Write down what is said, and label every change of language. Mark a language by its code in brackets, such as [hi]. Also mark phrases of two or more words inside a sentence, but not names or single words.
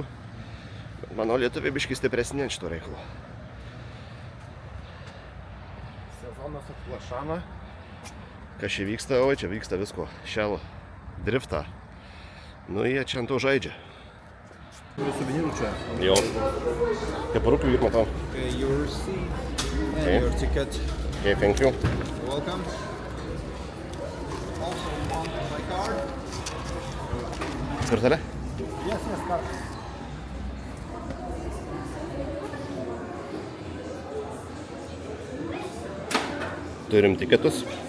[lt] Mano lietuviai biškį stipresni ant šito reikalo. Sezonas atplašana. Kas čia vyksta? Oi, čia vyksta visko. Shell driftą. Nu, jie čia ant to žaidžia. Turiu suvenyrų čia. Jo. Kaip rūpiu ir matau. [en] Okay, your receipt and Okay. your ticket. Okay, thank you. Welcome. Also on my card. [lt] Kortelė? [en] Yes, card. [lt] Turim tiketus.